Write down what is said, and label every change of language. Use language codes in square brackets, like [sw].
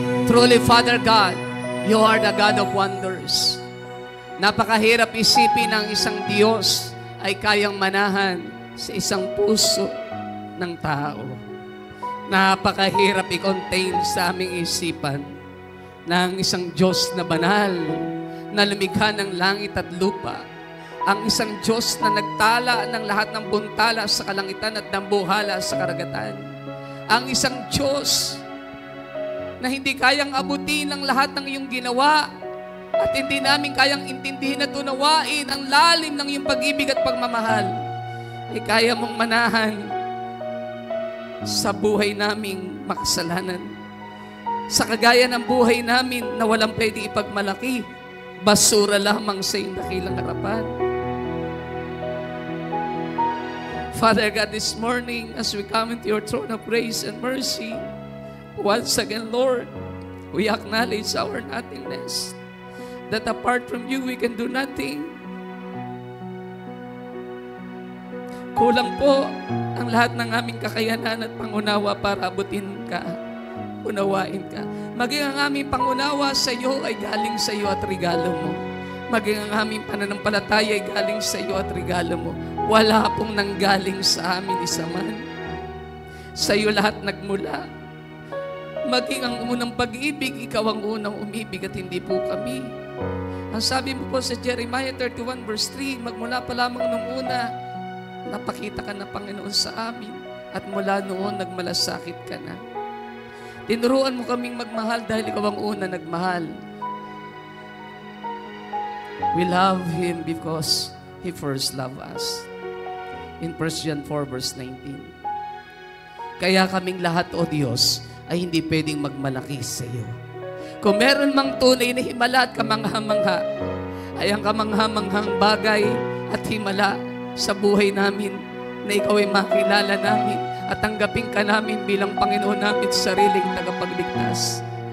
[en] Truly, Father God, You are the God of wonders. [tl] Napakahirap isipin ng isang Diyos ay kayang manahan sa isang puso ng tao. Napakahirap i-contain sa aming isipan na ang isang Diyos na banal, na lumikha ng langit at lupa, ang isang Diyos na nagtala ng lahat ng buntala sa kalangitan at dambuhala sa karagatan, ang isang Diyos na hindi kayang abutin ng lahat ng iyong ginawa at hindi namin kayang intindihin at unawain ang lalim ng iyong pag-ibig at pagmamahal, ay kaya mong manahan sa buhay naming makasalanan. Sa kagaya ng buhay namin na walang pwede ipagmalaki, basura lamang sa iyong dakilang harapan. [en] Father God, this morning as we come into your throne of grace and mercy, once again, Lord, we acknowledge our nothingness, that apart from you, we can do nothing. [tl] Kulang po ang lahat ng aming kakayanan at pangunawa para abutin ka, unawain ka. Maging ang aming pangunawa sa iyo ay galing sa iyo at regalo mo. Maging ang aming pananampalataya ay galing sa iyo at regalo mo. Wala pong nanggaling sa amin isa man. Sa iyo lahat nagmula. Maging ang unang pag-ibig, ikaw ang unang umibig at hindi po kami. Ang sabi mo po sa Jeremiah 31 verse 3, magmula pa lamang nung una, napakita ka na Panginoon sa amin at mula noon nagmalasakit ka na. Tinuruan mo kaming magmahal dahil ikaw ang una nagmahal. [en] We love Him because He first loved us. In 1 John 4 verse 19. [tl] Kaya kaming lahat, O Diyos, ay hindi pwedeng magmalaki sa iyo. Kung meron mang tunay na himala at kamangha-mangha, ay ang kamangha-manghang bagay at himala sa buhay namin na ikaw ay makilala namin at tanggapin ka namin bilang Panginoon namin sa sariling tagapagligtas.